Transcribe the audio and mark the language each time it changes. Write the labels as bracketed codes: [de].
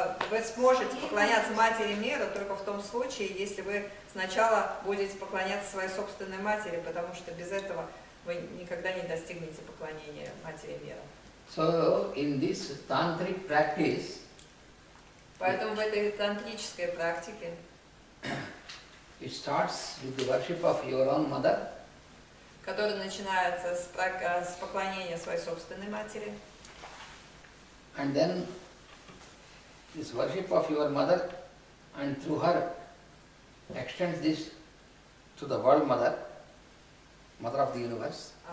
[ru] Вы сможете поклоняться матери мира только в том случае, если вы сначала будете поклоняться своей собственной матери, потому что без этого вы никогда не достигнете поклонения матери мира. [en] So in this tantric practice, [ru] Поэтому в этой тантрической практике [en] it starts with the worship of your own mother, [ru] которая начинается с поклонения своей собственной матери, [en] and then this worship of your mother, and through her extends this to the world mother, mother of the universe.